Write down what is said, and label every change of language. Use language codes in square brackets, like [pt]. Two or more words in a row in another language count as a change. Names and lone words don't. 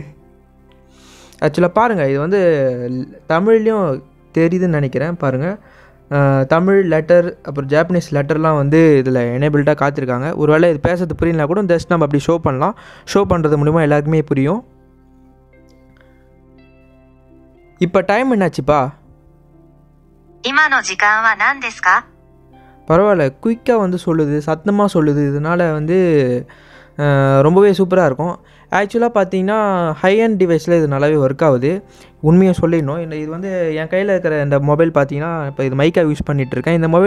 [ta] ஆக்சுவலாக பாருங்கள், இது தமிழ்லேயும் தெரியுதுன்னு நினைக்கிறேன். பாருங்கள், தமிழ் லெட்டர் அப்புறம் [en] Japanese letterலாம் [ta] இதில் எனேபிள்டாக காத்திருக்காங்க. ஒரு வேளை இது பேசுறது புரியலனா கூட ஜஸ்ட் நம்ம அப்படி ஷோ பண்ணலாம். ஷோ பண்ணுறது மூலிமா எல்லாருக்குமே புரியும். இப்போ டைம் என்னாச்சுப்பா? [ja] 今の時間は何ですか? [ta] பரவாயில்ல, குயிக்காக சொல்லுது, சத்தமாக சொல்லுது. இதனால் ரொம்பவே சூப்பராக இருக்கும். ஆக்சுவலாக பார்த்தீங்கன்னா [en] high end deviceஇல் [ta] இது நல்லாவே ஒர்க் ஆகுது. உண்மையை சொல்லிடணும். இது என் கையில் இருக்கிற இந்த மொபைல் பார்த்தீங்கன்னா, இப்போ இது மைக்காக யூஸ் பண்ணிகிட்ருக்கேன்.